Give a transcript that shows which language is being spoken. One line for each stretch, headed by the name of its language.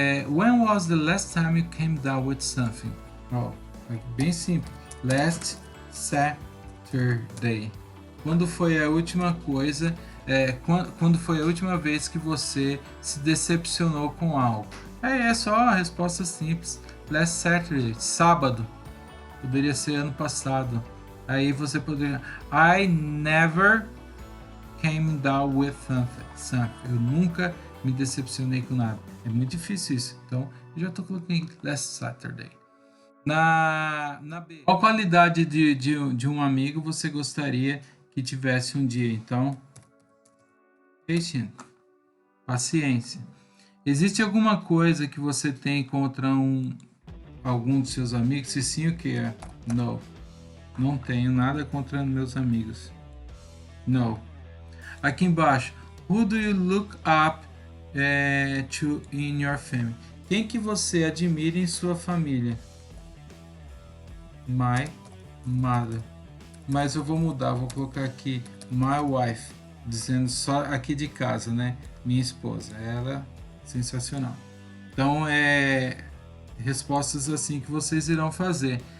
English: When was the last time you came down with something?
Portuguese: Oh, bem simples.
English: Last Saturday.
Portuguese: Quando foi a última coisa... quando foi a última vez que você se decepcionou com algo? É só a resposta simples.
English: Last Saturday,
Portuguese: sábado. Poderia ser ano passado. Aí você poderia...
English: I never came down with something.
Portuguese: Eu nunca me decepcionei com nada. É muito difícil isso. Então, eu já estou colocando
English: last Saturday.
Portuguese: Na B. Qual qualidade de um amigo você gostaria que tivesse um dia? Então... Patient, paciência. Existe alguma coisa que você tem contra algum dos seus amigos? Se sim, o que é? No. Não tenho nada contra meus amigos. No. Aqui embaixo.
English: Who do you look up to in your family?
Portuguese: Quem que você admira em sua família?
English: My mother.
Portuguese: Mas eu vou mudar, vou colocar aqui
English: my wife.
Portuguese: Dizendo só aqui de casa, né? Minha esposa, ela sensacional. Então respostas assim que vocês irão fazer.